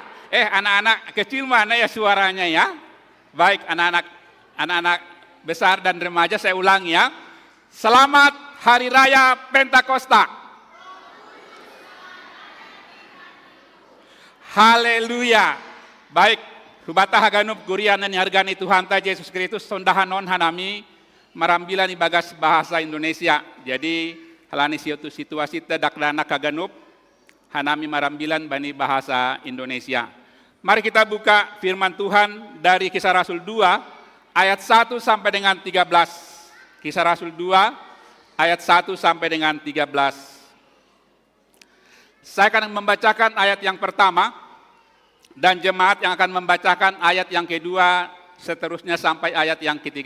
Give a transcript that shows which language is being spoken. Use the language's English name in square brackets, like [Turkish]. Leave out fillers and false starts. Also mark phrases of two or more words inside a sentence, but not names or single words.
[Indonesian] Anak-anak kecil mana ya suaranya ya? Baik, anak-anak besar dan remaja, saya ulangi ya. Selamat Hari Raya Pentakosta. Haleluya. Baik, [Batak Simalungun] hubata haganup gurianan hargani Tuhan ta Yesus Kristus sondahanon hanami marambilan ibagas bahasa Indonesia. Jadi halani situasi tedak dana kaganup hanami marambilan bani [Indonesian] bahasa Indonesia. Mari kita buka firman Tuhan dari Kisah Rasul 2 ayat 1 sampai dengan 13. Kisah Rasul 2 ayat 1 sampai dengan 13. Saya akan membacakan ayat yang pertama, dan jemaat yang akan membacakan ayat yang kedua, seterusnya sampai ayat yang ke-13.